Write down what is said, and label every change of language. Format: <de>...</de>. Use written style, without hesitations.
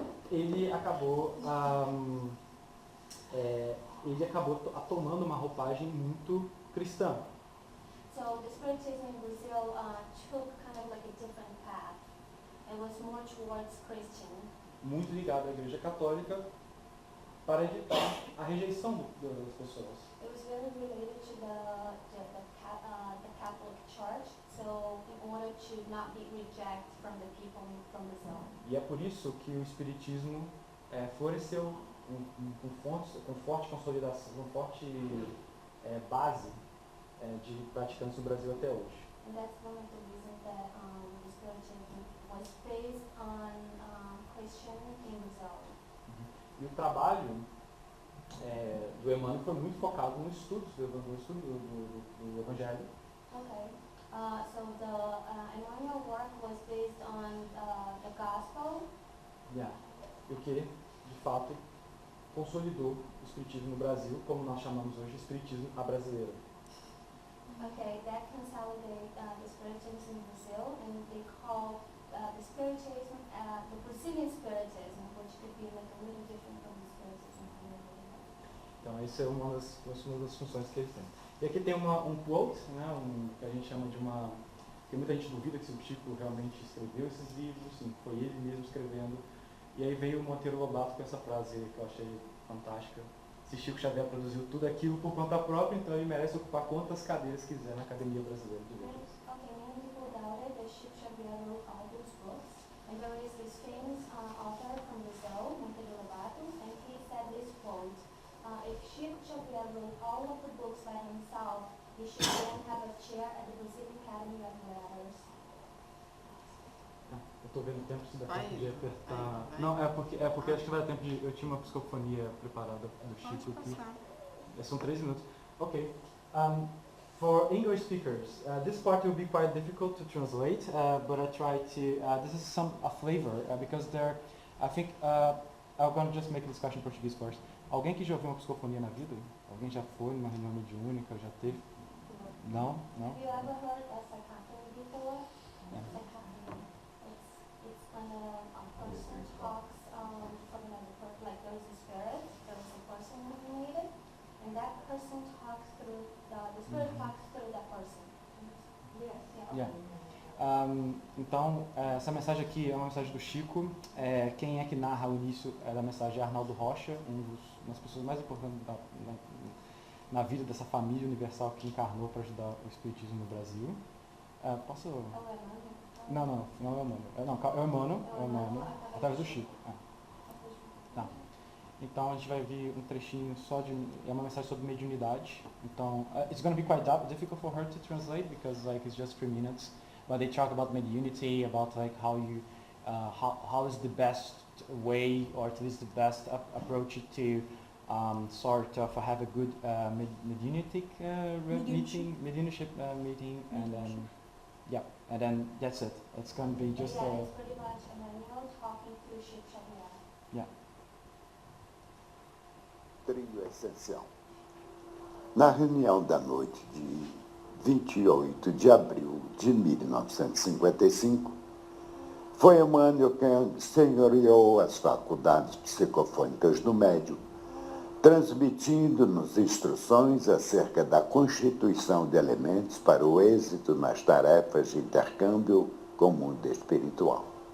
<pt>Ele acabou tomando uma roupagem muito cristã.</pt> <en>so the spiritism in Brazil took kind of like a different path. It was more towards Christian.</en> <pt>Muito ligado à Igreja Católica para evitar a rejeição das pessoas.</pt> <en>It was very related to the Catholic Church, so in order to not be rejected from the people from Brazil.</en> <pt>E é por isso que o Espiritismo floresceu com forte consolidação, com forte base de praticantes no Brasil até hoje.</pt> <en>And that's one of the reasons that the spiritism was based on Christian in Brazil.</en> <pt>E o trabalho do Emmanuel foi muito focado no estudo do Evangelho.</pt> <en>Okay. So the Emmanuel work was based on the gospel.</en> <pt>E o que, de fato, consolidou o Espiritismo no Brasil, como nós chamamos hoje de Espiritismo à brasileira.</pt> <en>Okay, that consolidated the spiritism in Brazil, and they call the spiritism the Brazilian spiritism, which could be like a little different from the spiritism in Brazil.</en> <pt>Então, essa é uma das funções que eles têm. E aqui tem um quote, né, que a gente chama de uma... que muita gente duvida que se o Chico realmente escreveu esses livros, sim, foi ele mesmo escrevendo. E aí veio o Monteiro Lobato com essa frase que eu achei fantástica. Se Chico Xavier produziu tudo aquilo por conta própria, então ele merece ocupar quantas cadeiras quiser na Academia Brasileira de Letras. Okay, many people doubted that Chico Xavier wrote all those books, and there is this famous author from Brazil, Monteiro Lobato, and he said this quote, if Chico Xavier wrote all of the books by himself, he should then have a chair at the Brazilian Academy of Letters. Eu tô vendo o tempo, se dá Vai, tempo de apertar. vai. Não, é porque acho que vai dar tempo de... Eu tinha uma psicofonia preparada do Chico Pode passar. São 3 minutos. Okay.</pt> <en>For English speakers, this part will be quite difficult to translate, but I try to. This is a flavor because I think I'm going to just make a discussion in Portuguese first.</en> <pt>Alguém que já ouviu uma psicofonia na vida? Alguém já foi numa reunião mediúnica? Já teve? Não? Não?</pt> <en>Have you ever heard of psychophony before? Yeah. Psychophony. It's when a person talks from another person, like there is a spirit, there is a person related, and that person talks through, the spirit talks through that person. Yes. Yeah.</en> <pt>Então, essa mensagem aqui é uma mensagem do Chico. Quem é que narra o início da mensagem é Arnaldo Rocha, uma das pessoas mais importantes na vida dessa família universal que encarnou para ajudar o Espiritismo no Brasil. Posso... Oh, Emmanuel? Não é o Emmanuel. É o Emmanuel, através do Chico. Tá. Então a gente vai ver um trechinho só de... É uma mensagem sobre mediunidade.</pt> <en>Então, it's going to be quite difficult for her to translate because like it's just 3 minutes. But they talk about mediunity, about like how you, how is the best way, or at least the best approach to sort of have a good mediumship meeting, and then and then that's it. It's going to be just Yeah, it's pretty much Emmanuel talking through Chico Xavier.</en> <pt>Trio essencial. Na reunião da noite de 28 de abril de 1955, foi Emmanuel quem senhoreou as faculdades psicofônicas do médium, transmitindo-nos instruções acerca da constituição de elementos para o êxito nas tarefas de intercâmbio com o mundo espiritual.</pt>